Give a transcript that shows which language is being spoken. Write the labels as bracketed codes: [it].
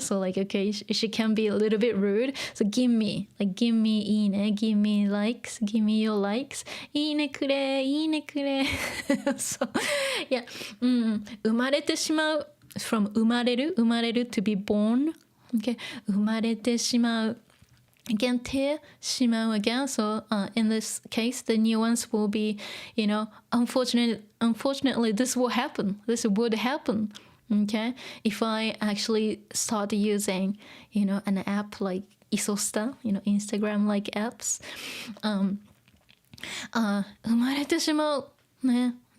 [en] So like, okay, she can be a little bit rude. So give me, ine, give me likes, give me your likes. Ine kure. So yeah, 生まれてしまう from 生まれる to be born. [ja] Okay, 生まれてしまう. [en] Again, te, shimau again. So in this case, the nuance will be, you know, unfortunately, this will happen. This would happen. Okay, if I actually start using, you know, an app like Isosta, you know, Instagram-like apps, [ja] 生まれてしまうね。